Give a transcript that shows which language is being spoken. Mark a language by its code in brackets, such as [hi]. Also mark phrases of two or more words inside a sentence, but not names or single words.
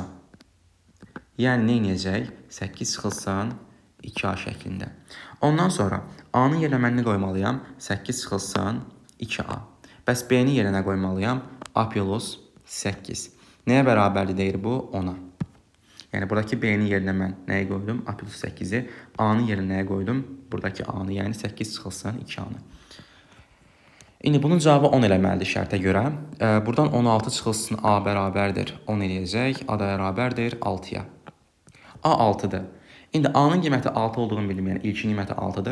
[az] Yəni, nə inəcək? 8 çıxılsın 2A şəklində. Ondan sonra A-nın yerinə mən nə qoymalıyam? 8 çıxılsın 2A. Bəs B-nin yerinə qoymalıyam? A plus 8. Nəyə bərabərdir deyir bu? 10-a. Yəni, buradakı B-nin yerinə mən nəyə qoydum? A plus 8-i. A-nın yerinə nəyə qoydum? Buradakı A-nı, yəni 8 çıxılsın 2A-nı. İndi bunun cavabı 10 eləməlidir şərtə görə. Buradan 16 çıxılsın A bərabərdir 10 eləyəcək. A da bərabərdir 6-ya. A 6-dır. İndi A-nın qiyməti 6 olduğunu bildim, yəni ilkin qiyməti 6-dır.